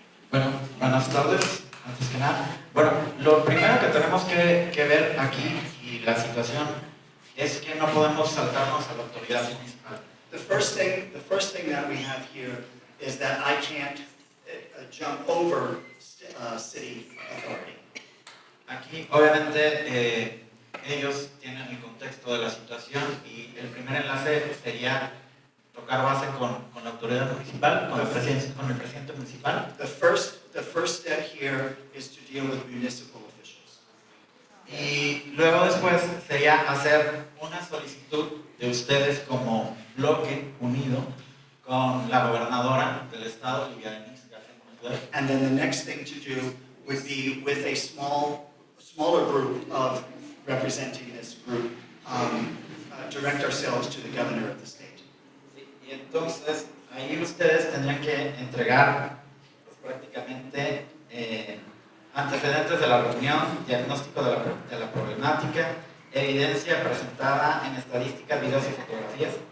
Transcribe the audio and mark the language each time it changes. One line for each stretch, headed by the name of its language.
Spanish: Bueno, buenas tardes, antes que nada. Bueno, lo primero que tenemos que ver aquí y la situación es que no podemos saltarnos a la autoridad municipal.
English: The first thing that we have here is that I can't jump over city authority.
Spanish: Aquí, obviamente, ellos tienen el contexto de la situación y el primer enlace sería tocar base con la autoridad municipal, con el presidente municipal.
English: The first step here is to deal with municipal officials.
Spanish: Y luego después sería hacer una solicitud de ustedes como bloque unido con la gobernadora del estado, Livia Denise García Munoz.
English: And then the next thing to do would be with a smaller group of representing this group, direct ourselves to the governor of the state.
Spanish: Y entonces ahí ustedes tendrían que entregar pues, prácticamente antecedentes de la reunión, diagnóstico de la problemática, evidencia presentada en estadísticas, videos y fotografías.